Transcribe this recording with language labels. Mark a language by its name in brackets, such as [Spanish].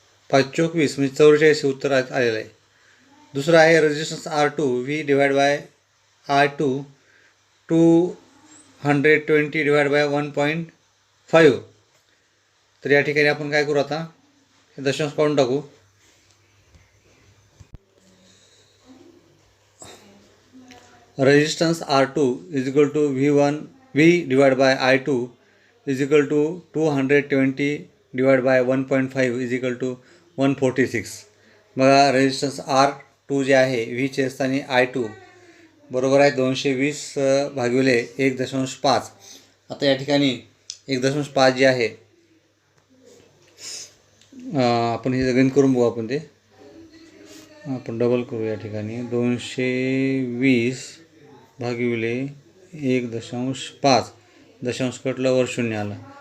[Marathi] 5 चोक 20 म्हणजे 44 उत्तर आलेलं आहे. दुसरं आहे resistance R2 [English] V divide by I2 220 divide by 1.5. [Marathi] तर या ठिकाणी आपण काय करू, आता हे दशांश काढून टाकू. [English] Resistance R2 is equal to V divide by I2 is equal to 220 divide by 1.5 is equal to 146. [Marathi] बघा रेजिस्टन्स R2 जे आहे V छेदस्थानी I2 बरोबर आहे 220 भागिले 1.5. आता या ठिकाणी 1.5 जे आहे आपण हे गणित करून बघू. आपण ते आपण डबल करू. या ठिकाणी 220 भागिले 1.5, दशांश कटलं वर शून्य आलं.